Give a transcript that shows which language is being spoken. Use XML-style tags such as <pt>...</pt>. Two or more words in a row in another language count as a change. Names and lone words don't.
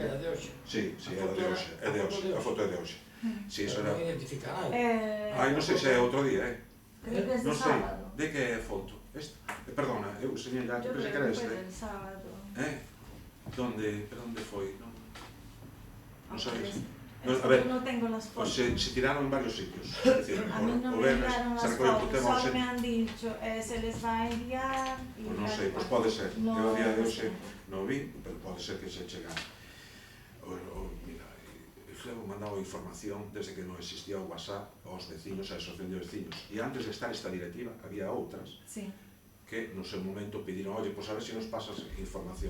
<gl>É de hoxe? Sí, é de hoxe, a foto é de hoxe. Si, iso era... Non identificará. Ai, non sei se é outro día, Creo que é de sábado. De que é a foto? Perdona, eu enseñei ya,</gl> <es>Yo</es> <gl>pensei que</gl> <es>creo era</es> <gl>que foi este.</gl> <es>del sábado.</es> <gl>Donde foi? Non sabes?</gl> <es>Es A ver, que no tengo las fotos. se tiraron en varios sitios. Es decir, A mí no</es> <gl>o</gl> <es>me</es> <gl>Venres</gl> <es>enviaron</es> <gl>se</gl> <es>las</es> <gl>recolleu</gl> <es>fotos,</es> <gl>o tema</gl> <es>solo</es> <gl>ausente.</gl> <es>me han dicho, se les va a enviar.</es> <gl>Pues non sei, pues pode ser.</gl> <es>No,</es> <gl>Eu a día de</gl> <es>no</es> <gl>hoxe</gl> <es>sé.</es> <gl>non vi, pero pode ser que se chega. Mira, eu mandaba información desde que non existía o WhatsApp aos veciños, a asociación de veciños. E antes de estar esta directiva, había outras que no seu momento pediron,</gl> <es>oye, pues a ver</es> <gl>se nos pasas información.</gl>